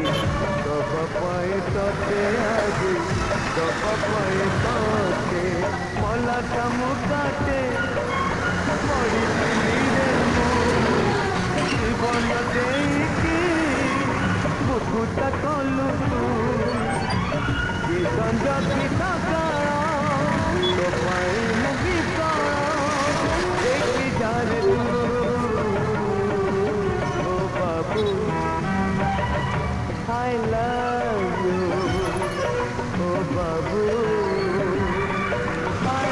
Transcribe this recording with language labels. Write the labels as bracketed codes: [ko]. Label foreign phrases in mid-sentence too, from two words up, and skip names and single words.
[or] ଦବା ପାଇଁ ତତେ ଆଜି ଦବା ପାଇଁ ତତେ ମଲା ଚମକାଟେ ପଡ଼ିଥିଲି ରେ ମୁଁ ଜୀବନ ଦେଇକି ବୁକୁଟା କଲୁ ତୁ କି ସଞ୍ଜ କି ସକାଳ ତୋ ପାଇଁ ମୁଁ ବିକଳ ଦେଖି ଯାରେ ତୁ ଓ ବାବୁ [en] I love you [or] ଓ ବାବୁ [en] I